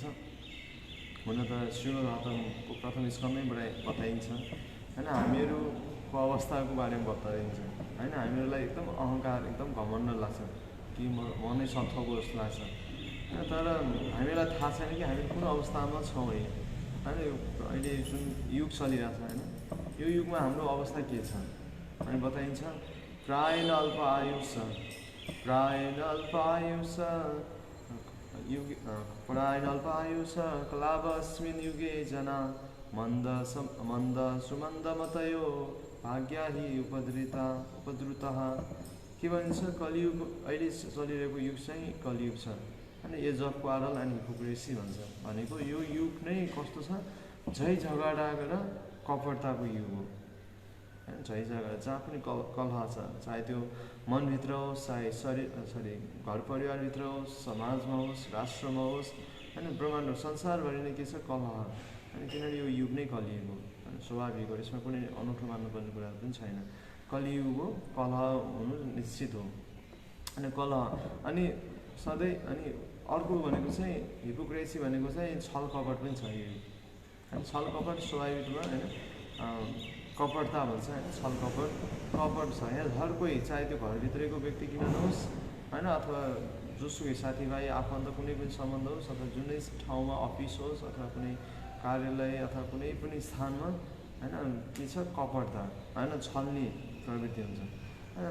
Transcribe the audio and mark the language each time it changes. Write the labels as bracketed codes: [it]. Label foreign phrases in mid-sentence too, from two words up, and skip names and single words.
[ne] हुन त श्रीमद् भागवतमको प्रथम स्कन्धमै बताइन्छ होइन, हामीहरूको अवस्थाको बारेमा बताइन्छ होइन। हामीहरूलाई एकदम अहङ्कार, एकदम घमण्ड लाग्छ कि म नै सत्थको जस्तो लाग्छ होइन। तर हामीलाई थाहा छैन कि हामी कुन अवस्थामा छौँ अहिले होइन। अहिले जुन युग चलिरहेछ होइन, यो युगमा हाम्रो अवस्था के छ अनि बताइन्छ। [sa] प्रायेण अल्प आयुष, प्रायेण अल्प आयुष युग, प्रायेण अल्प आयुष कलावस्मिन् युगे जना मन्द सुमन्दमतयो भाग्याहि उपद्रुतः। [ne] के भन्छ, कलियुग अहिले चलिरहेको युग चाहिँ कलियुग छ होइन। [en] age of quarrel and hypocrisy [ne] भन्छ, भनेको यो युग नै कस्तो छ, झै झगडा र कपटताको युग हो होइन। झै झगडा, जहाँ पनि कलह छ, चाहे त्यो मनभित्र होस्, चाहे घर परिवारभित्र होस्, समाजमा होस्, राष्ट्रमा होस् होइन, ब्रह्माण्ड संसारभरि नै के छ, कलह होइन। किनभने यो युग नै कलियुग हो होइन, स्वाभाविक हो, यसमा कुनै अनौठो मान्नुपर्ने कुरा पनि छैन। कलियुग हो, कलह हुनु निश्चित हो अनि कलह। अनि सधैँ अनि अर्को भनेको चाहिँ हिपोक्रेसी भनेको चाहिँ छल कपट पनि छ यो होइन। छल कपट स्वाभाविकमा होइन, कपटता भन्छ होइन, छल कपट छ यहाँ हर कोही, चाहे त्यो घरभित्रैको व्यक्ति किन नहोस् होइन, अथवा जोसुकै साथीभाइ आफन्त कुनै पनि सम्बन्ध होस्, अथवा जुनै ठाउँमा अफिस होस्, अथवा कुनै कार्यालय अथवा कुनै पनि स्थानमा होइन, के छ, कपटता होइन, छल्ने प्रवृत्ति हुन्छ होइन।